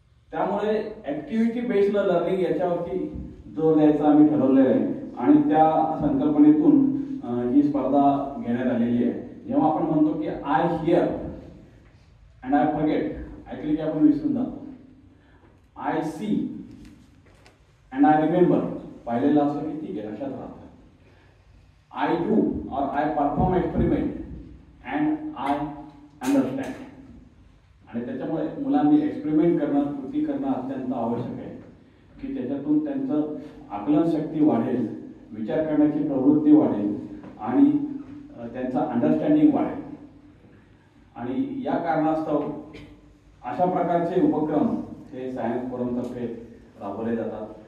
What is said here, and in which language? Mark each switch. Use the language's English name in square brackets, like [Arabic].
[Marathi] त्यामुळे activity based learning याच्यावरती जोर द्यायचा आम्ही ठरवलेलं आहे आणि त्या संकल्पनेतून ही स्पर्धा घेण्यात आलेली आहे. जेव्हा आपण म्हणतो की [English] I hear and I forget, [Marathi] ऐकले की आपण विसरून जातो. [English] I see and I remember, [Marathi] पाहिलेलं असं की ठीक आहे लक्षात राहतं. [English] I do or I perform experiment and I understand. [Marathi] आणि त्याच्यामुळे मुलांनी एक्सपेरिमेंट करणं, कृती करणं अत्यंत आवश्यक आहे की त्याच्यातून त्यांचं आकलनशक्ती वाढेल, विचार करण्याची प्रवृत्ती वाढेल आणि त्यांचा अंडरस्टँडिंग वाढेल. आणि या कारणास्तव अशा प्रकारचे उपक्रम हे सायन्स फोरमतर्फे राबवले जातात.